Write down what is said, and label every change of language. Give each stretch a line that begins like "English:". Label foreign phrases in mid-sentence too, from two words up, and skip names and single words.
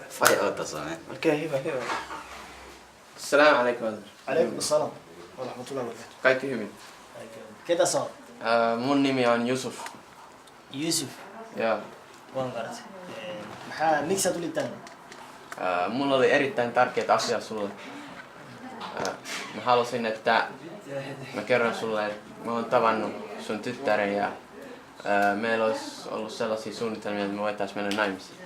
Finnish: Faija otasoinen. Okei, hyvä.
Arabic: السلام عليكم. عليكم السلام. ورحمة الله وبركاته.
Finnish: Kaikki hyvin. Ketä sä oot? Mun nimi on Yusuf. Yusuf. Joo. Vankarat. Miksi sä tulit tänne? Mulla oli erittäin tärkeitä asiaa sulle. Mä halusin, että mä kerron sulle, että mä oon tavannut sun tyttären ja meillä olisi ollut sellaisia suunnitelmia, että me voitais mennä naimisiin.